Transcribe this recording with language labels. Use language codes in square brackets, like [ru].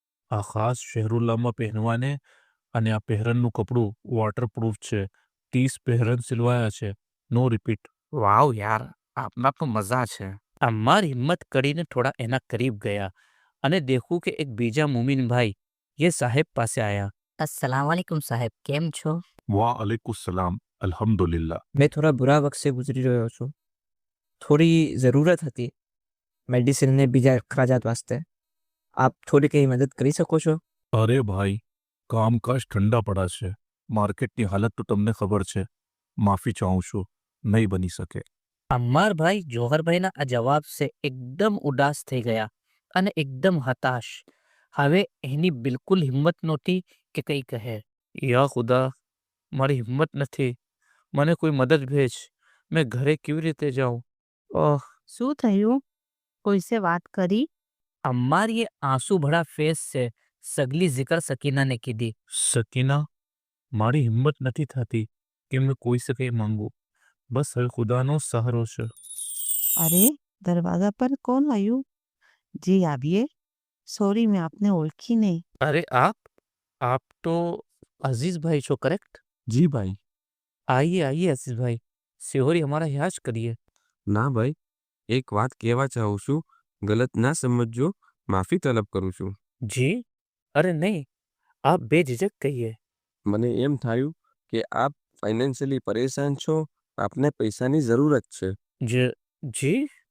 [gu] આ ખાસ શહેરુલ્લામાં પહેરવાને, અને આ પહેરનનું કપડું વોટરપ્રૂફ છે. 30 પહેરન સિલવાયા છે, નો રિપીટ. વાવ યાર, આપના તો મજા છે. અમ્માર હિંમત કરીને થોડા એના કરીબ ગયા અને દેખું કે એક બીજા મુમીન ભાઈ ये સાહેબ પાસે આયા. अस्सलाम वालेकुम साहब, केम छो? વાઅલૈકુસ્સલામ, અલ્હમ્દુલિલ્લાહ. મેં થોડા બુરા વખત ગુજરી રહ્યો છું. થોડી જરૂરત હતી મેડિસિન ને બીજા અખરાજાત વાસ્તે. આપ થોડી કઈ મદદ કરી શકો છો? અરે ભાઈ, કામકાજ ઠંડા પડા છે. માર્કેટની હાલત તો તમને ખબર છે. માફી ચાહું છું, નહીં બની શકે. અમ્મારભાઈ જોહરભાઈના આ જવાબ સે એકદમ ઉદાસ થઈ ગયા અને એકદમ હતાશ. હવે એની બિલકુલ હિંમત નહોતી કે કંઈ કહે. યા ખુદા, મારી હિંમત નથી. મને કોઈ મદદ ભેજ. મેં ઘરે કેવી રીતે જાઉં? ઓહ. શું થયું? કોઈસે વાત કરી? અમ્માર ये आंसू भरा फेस से सगली जिक्र सकीना ने कीधी. સકીના, મારી હિંમત નથી થતી કે મેં કોઈ સે કંઈ માંગુ. બસ હવે ખુદાનો સહારો છે. અરે દરવાજા પર કોણ આવ્યું? જી આવીએ. સોરી, મેં આપને ઓળખી નહીં. [hi] अरे आप तो अजीज भाई છો करेक्ट? [gu] જી ભાઈ. [hi] आइए आइए अजीज भाई, सिहोरी हमारा यहाँ [gu] જ કરીએ. ના ભાઈ, એક વાત કહેવા ચાહું છું, ગલત ના સમજજો, માફી તલબ કરું છું. [hi] जी? अरे नहीं, आप बेझिझक कहिए. [gu] મને એમ થયું કે આપ ફાઇનાન્શિયલી પરેશાન છો, આપને પૈસાની જરૂરત છે. [hi] जी?